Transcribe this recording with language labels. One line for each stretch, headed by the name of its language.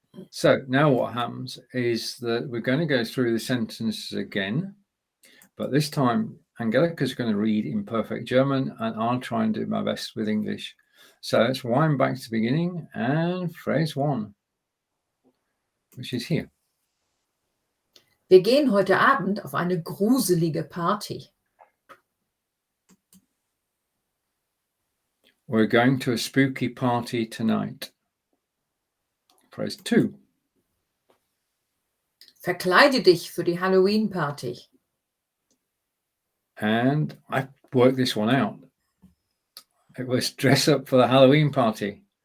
English: So now what happens is that we're going to go through the sentences again, but this time Angelika's going to read in perfect German and I'll try and do my best with English. So let's wind back to the beginning and phrase 1, which is here.
German: Wir gehen heute Abend auf eine gruselige Party.
English: We're going to a spooky party tonight. Phrase 2.
German: Verkleide dich für die Halloween-Party.
English: And I worked this one out. It was dress up for the Halloween party.